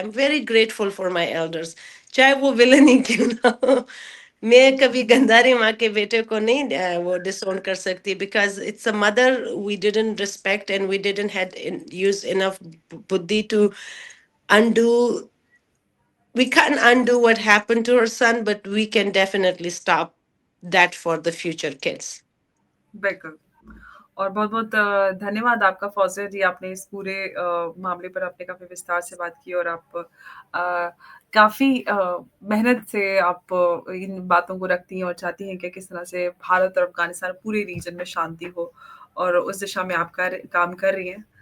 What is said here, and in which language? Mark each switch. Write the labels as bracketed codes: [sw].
[en] I'm very grateful for my elders, [ur] چاہے وہ ولن ہی کیوں نہ ہو. میں کبھی گنداری ماں کے بیٹے کو نہیں وہ ڈسون کر سکتی, [en] Because it's a mother we didn't respect and we didn't had use enough buddhi to undo. We can't undo what happened to her son, but we can definitely stop that for the future kids. [ur] بالکل. اور بہت بہت دھنیہ واد آپ کا فوزیہ جی. آپ نے اس پورے معاملے پر آپ نے کافی وستار سے بات کی، اور آپ کافی محنت سے آپ ان باتوں کو رکھتی ہیں اور چاہتی ہیں کہ کس طرح سے بھارت اور افغانستان پورے ریجن میں شانتی ہو، اور اس دشا میں آپ کام کر رہی ہیں.